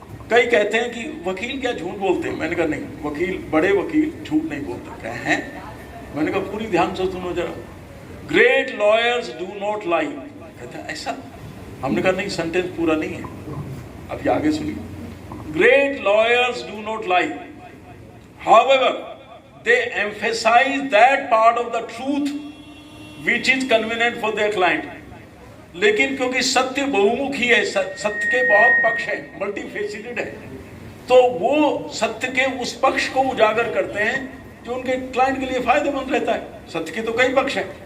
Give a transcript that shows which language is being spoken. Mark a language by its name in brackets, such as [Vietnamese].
[Hindi] कई कहते हैं कि वकील क्या झूठ बोलते हैं, मैंने कहा नहीं, वकील बड़े वकील झूठ नहीं बोलते। क्या है? मैंने कहा पूरी ध्यान से सुनो जरा। [English] Great lawyers do not lie. [Hindi] कहते हैं ऐसा? हमने कहा नहीं, सेंटेंस पूरा नहीं है, अब ये आगे सुनिए। [English] Great lawyers do not lie, however they emphasize that part of the truth which is convenient for their client। [Hindi] लेकिन क्योंकि सत्य बहुमुखी है, सत्य के बहुत पक्ष है, मल्टीफेसिटेड है, तो वो सत्य के उस पक्ष को उजागर करते हैं जो उनके क्लाइंट के लिए फायदेमंद रहता है। सत्य के तो कई पक्ष हैं।